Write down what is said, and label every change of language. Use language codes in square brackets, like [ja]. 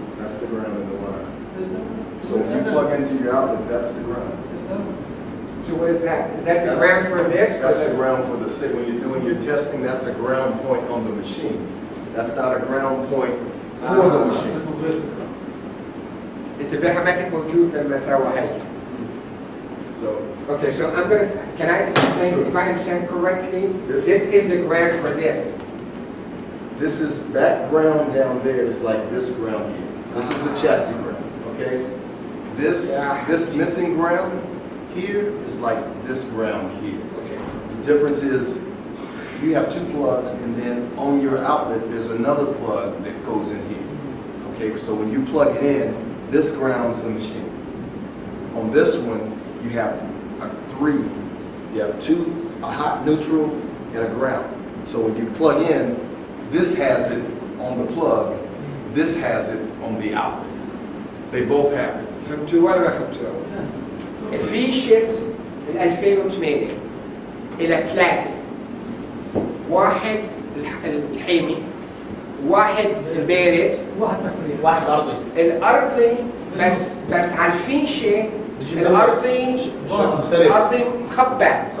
[en] That's the ground in the wire. So when you plug into your outlet, that's the ground. So what is that? Is that the ground for this? That's the ground for the sit. When you're doing your testing, that's a ground point on the machine. That's not a ground point for the machine. [ar] انتباه ما كنت موجود لما سوى هاي. [en] So Okay, so I'm going to, can I explain, if I understand correctly, This- this is the ground for this. this is, that ground down there is like this ground here. This is the chassis ground, okay? This, Yeah. this missing ground here is like this ground here. Okay. The difference is you have two plugs, and then on your outlet, there's another plug that goes in here. Okay, so when you plug it in, this grounds the machine. On this one, you have three. You have two, a hot neutral and a ground. So when you plug in, this has it on the plug, this has it on the outlet. They both have it. [ar] فهمتوا ولا ما فهمتوا؟ فيشة 2008 إلى ثلاثة. واحد الحيمي، واحد البارد، واحد ارضي. الأرضي بس على الفيشة الأرضي مخبى.